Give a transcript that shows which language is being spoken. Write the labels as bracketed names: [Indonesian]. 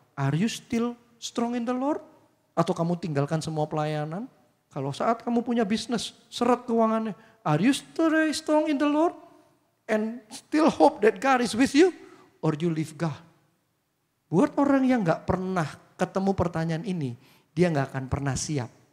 [English] Are you still strong in the Lord? [Indonesian] Atau kamu tinggalkan semua pelayanan? Kalau saat kamu punya bisnis, seret keuangannya. [English] Are you still very strong in the Lord? And still hope that God is with you? Or you leave God? [Indonesian] Buat orang yang gak pernah ketemu pertanyaan ini, dia gak akan pernah siap.